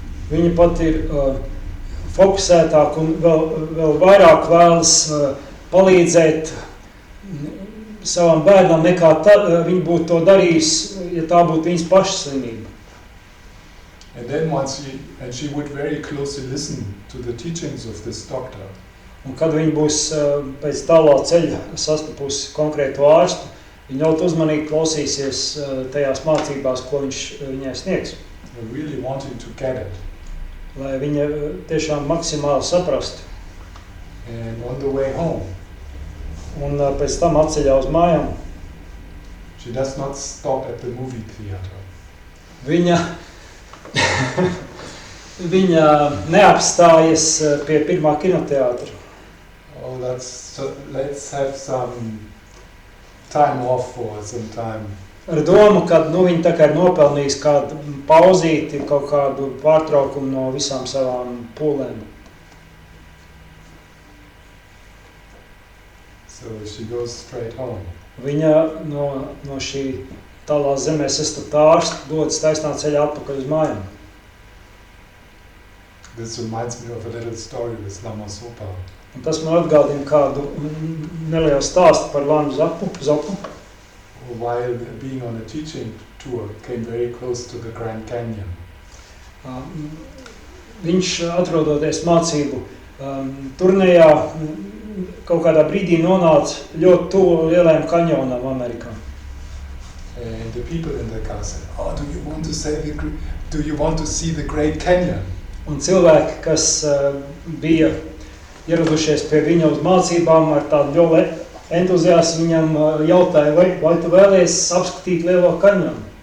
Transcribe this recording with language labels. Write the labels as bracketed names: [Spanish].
[Latvian] Viņa pat ir fokusētāk un vēl vairāk vēlas palīdzēt savam bērnam nekā viņa būtu to darījis, ja tā būtu viņas pašas slimība. [English] And then she would very closely listen to the teachings of this doctor. [Latvian] Un kad viņa būs pēc tālā ceļa sastapusi konkrētu ārstu, viņa ļoti uzmanīgi klausīsies tajās mācībās, ko viņš viņai sniegs. [English] Really wanting to get it. [Latvian] Lai viņa tiešām maksimāli saprastu. [English] And on the way home. [Latvian] Un pēc tam atceļā uz mājām. [English] She does not stop at the movie theater. [Latvian] Viņa neapstājas pie pirmā kinoteātra. [English] oh, let's have some time off for some time. [Latvian] Ar domu, ka viņi tā kā ir nopelnījis kādu pauzīti, kaut kādu pārtraukumu no visām savām pūlēm. [English] So she goes straight home. [Latvian] Viņa no šī tālā zemē sestatārs dodas taisnā ceļā atpakaļ uz mājām. [English] This reminds me of a little story with Lama Zopa. [Latvian] Un tas man atgādina kādu nelielu stāstu par Lamu Zopu. [English] While being on a teaching tour, came very close to the Grand Canyon. [Latvian] Viņš atrodoties mācību turnējā kaut kādā brīdī nonāca ļoti tuvu lielajam kanjonam Amerikā. [English] And the people in the car said, "Oh, do you want to see the Great Canyon?" [Latvian] Un cilvēki, kas bija ieradušies pie viņa uz mācībām ar tādu ļoti entuziasmu, viņam jautāja, vai tu vēlies apskatīt lielo kaņonu?